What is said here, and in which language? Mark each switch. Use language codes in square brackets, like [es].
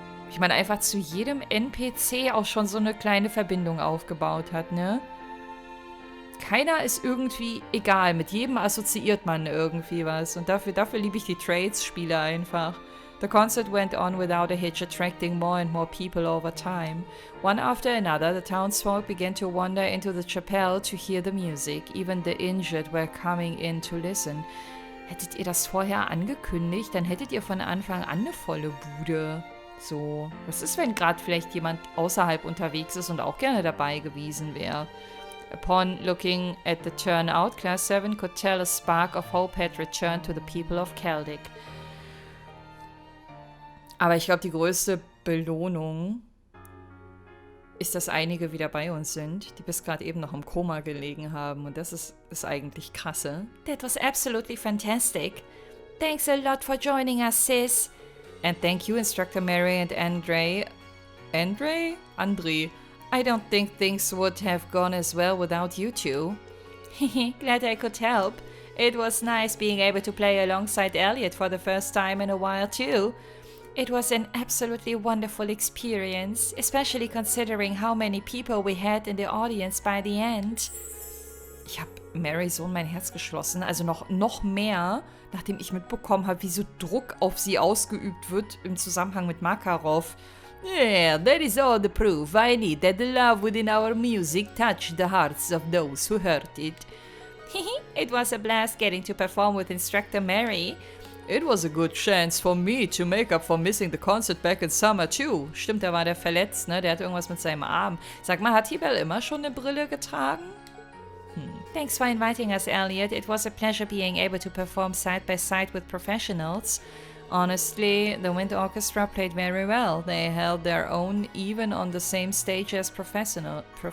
[de] Ich meine, einfach zu jedem NPC auch schon so eine kleine Verbindung aufgebaut hat, ne? Keiner ist irgendwie egal. Mit jedem assoziiert man irgendwie was. Und dafür liebe ich die Trades-Spiele einfach. [en] The concert went on without a hitch, attracting more and more people over time. One after another, the townsfolk began to wander into the chapel to hear the music. Even the injured were coming in to listen. [de] Hättet ihr das vorher angekündigt, dann hättet ihr von Anfang an eine volle Bude. So, was ist, wenn gerade vielleicht jemand außerhalb unterwegs ist und auch gerne dabei gewesen wäre? [en] Upon looking at the turnout, Class 7 could tell a spark of hope had returned to the people of Celdic. [de] Aber ich glaube, die größte Belohnung ist, dass einige wieder bei uns sind, die bis gerade eben noch im Koma gelegen haben. Und das ist eigentlich krasse. [en] That was absolutely fantastic. Thanks a lot for joining us, sis. And thank you, Instructor Mary and Andre. Andre? I don't think things would have gone as well without you two. Glad I could help. It was nice being able to play alongside Elliot for the first time in a while too. It was an absolutely wonderful experience, especially considering how many people we had in the audience by the end. [de] Ich habe Mary so in mein Herz geschlossen, also noch mehr, nachdem ich mitbekommen habe, wie so Druck auf sie ausgeübt wird im Zusammenhang mit Makarov. [en] Yeah, that is all the proof I need that the love within our music touched the hearts of those who heard it. It was a blast getting to perform with Instructor Mary. It was a good chance for me to make up for missing the concert back in summer too. [de] Stimmt, da war der verletzt, ne? Der hat irgendwas mit seinem Arm. Sag mal, hat Tibel immer schon eine Brille getragen? [en] Thanks for inviting us, Elliot. It was a pleasure being able to perform side by side with professionals. Honestly, the wind orchestra played very well. They held their own even on the same stage as professionals.